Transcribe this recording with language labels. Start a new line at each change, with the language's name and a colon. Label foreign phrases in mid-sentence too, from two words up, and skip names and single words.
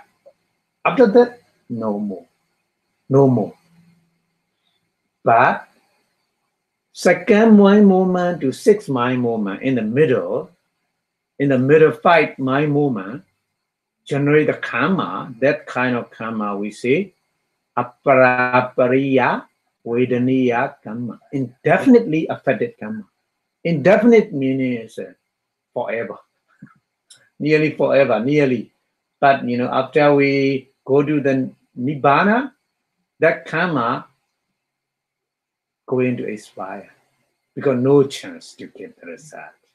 English: After that, no more. But second mind moment to 6th mind moment in the middle 5 mind moment generate the karma. That kind of karma we say
Pali: aparapariya vedaniya kamma.
English: Indefinitely affected karma. Indefinite meaning is forever. Nearly forever. But after we go to the Nibbana, that karma going to expire because no chance to get the result.